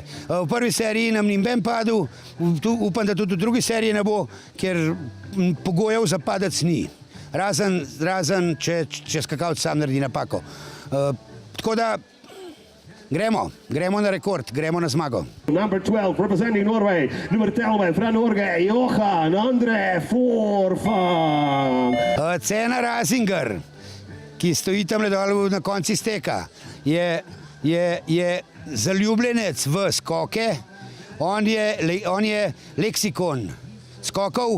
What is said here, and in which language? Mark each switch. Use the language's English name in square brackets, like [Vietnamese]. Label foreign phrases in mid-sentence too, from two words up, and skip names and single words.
[Slovenian] V prvi seriji nam ni noben padel, upam, da tudi v drugi seriji ne bo, ker pogojev za padec ni. Razen, če skakalec sam naredi napako. Tako da gremo na rekord, gremo na zmago. [English] Number 12, representing Norway, nummer 11 fra Norge, Johan André Forfang. [Slovenian] Cena Rasinger, ki stoji tam dol na konci steka, je zaljubljenec v skoke. On je leksikon skokov.